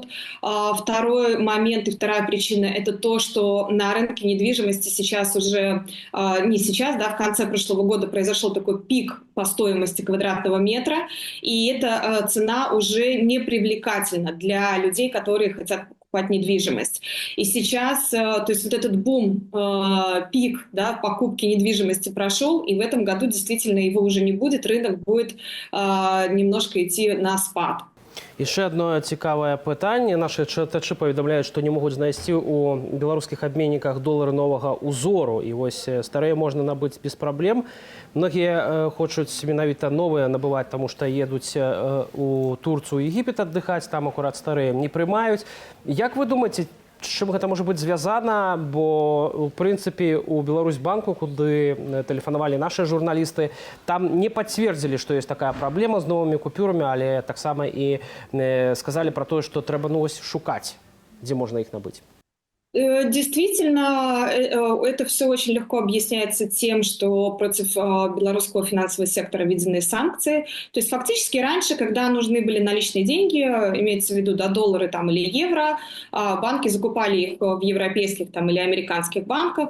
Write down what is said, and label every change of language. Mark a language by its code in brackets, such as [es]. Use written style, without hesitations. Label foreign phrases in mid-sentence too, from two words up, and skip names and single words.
[ru] Второй момент и вторая причина – это то, что на рынке недвижимости сейчас уже, не сейчас, да, в конце прошлого года произошел такой пик по стоимости квадратного метра, и эта цена уже не привлекательна для людей, которые хотят покупать недвижимость. И сейчас, то есть вот этот бум, пик, да, покупки недвижимости прошел, и в этом году действительно его уже не будет, рынок будет немножко идти на спад. [be] Яшчэ одно цікавае пытанне. Нашы чытачы паведамляюць, што не могуць знайсці ў беларускіх абменніках долары новага ўзору. І вось старыя можна набыць без праблем. Многія хочуць менавіта новыя набываць, таму што едуць у Турцыю, Егіпет аддыхаць, там акурат старыя не прымаюць. Як вы думаеце, з чым гэта можа быць звязана, бо у прынцыпе у Беларусьбанку, куды тэлефанавалі нашы журналісты, там не пацвердзілі, што ёсць такая праблема з новымі купюрамі, але таксама і сказалі пра тое, што трэба шукаць, дзе можна іх набыць. [ru] Действительно, это все очень легко объясняется тем, что против белорусского финансового сектора введены санкции. То есть фактически раньше, когда нужны были наличные деньги, имеется в виду, да, доллары там, или евро, банки закупали их в европейских там, или американских банках.